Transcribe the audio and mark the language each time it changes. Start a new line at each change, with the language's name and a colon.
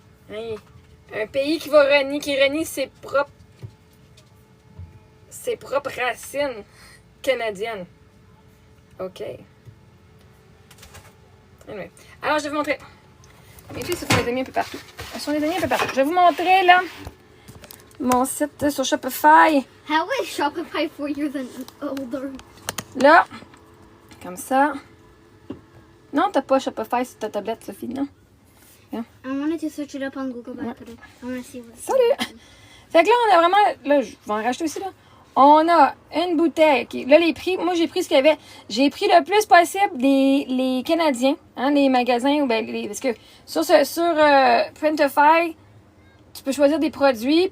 French: Hein? Un pays qui renie ses propres racines canadiennes. OK. Anyway. Alors, je vais vous montrer. Mes filles se font les amis un peu partout. Elles sont les amis un peu partout. Je vais vous montrer, là, mon site sur Shopify.
English: How is Shopify 4 years older?
French: Là, comme ça. Non, t'as pas Shopify sur ta tablette, Sophie, non?
English: I wanted to search it up on Google, but I want to see what.
French: Salut! Fait que là, on a vraiment... Là, je vais en racheter aussi, là. On a une bouteille. Okay. Là, les prix, moi, j'ai pris ce qu'il y avait. J'ai pris le plus possible les Canadiens, hein, les magasins. Parce que sur Printify, tu peux choisir des produits.